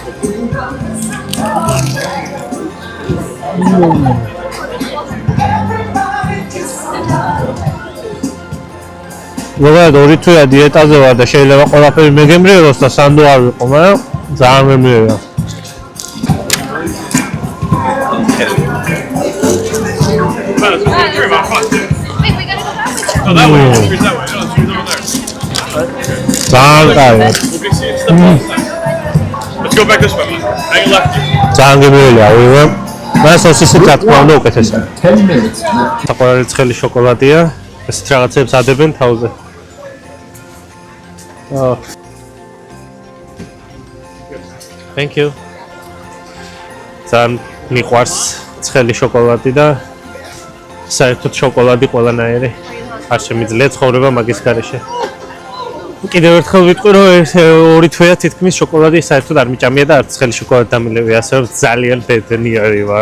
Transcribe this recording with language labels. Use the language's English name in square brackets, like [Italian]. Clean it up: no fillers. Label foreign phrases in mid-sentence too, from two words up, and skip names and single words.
[Georgian] ზოგადად 2 თვეა დიეტაზე ვარ და შეიძლება ყველაფერი მეგემრიელოს და სანდო არ ვიყო, მაგრამ ძალიან მემრიელა. [English] Let's go back this way. Hang left. [Georgian] ძალიან გემრიელია, ვიღე. მას სოსისით რა თქმა უნდა უკეთესია. [English] 10 minutes. [Georgian] საყვარელი ცხელი შოკოლადია. ესეთ რაღაცებს ადებენ თავზე. [English] Oh. Thank you. [Georgian] ძალიან მიყვარს ცხელი შოკოლადი და საერთოდ შოკოლადი ყველანაირი. არ შემიძლია ცხოვრება მაგის გარეშე. კიდევ ერთხელ ვიტყვი რომ ეს 2 თვეა თითქმის შოკოლადი საერთოდ არ მიჭამია და არც ცხელი შოკოლადი დამილევია, ასე რომ ძალიან ბედნიერი ვარ.